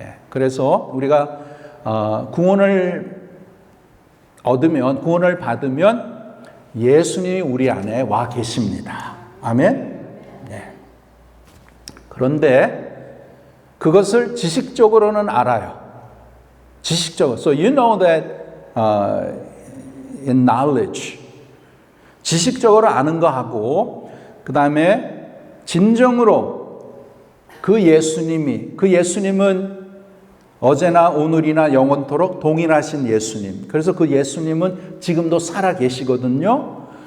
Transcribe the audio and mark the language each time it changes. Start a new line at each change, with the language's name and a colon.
Korean: 그래서 우리가 구원을 받으면 예수님이 우리 안에 와 계십니다. 아멘? 네. 그런데 그것을 지식적으로는 알아요. 지식적으로.
English: So you know that in knowledge.
Korean: 지식적으로 아는 거 하고 그 다음에 진정으로 그 예수님은 어제나 오늘이나 영원토록 동일하신 예수님. 그래서 그 예수님은 지금도 살아 계시거든요.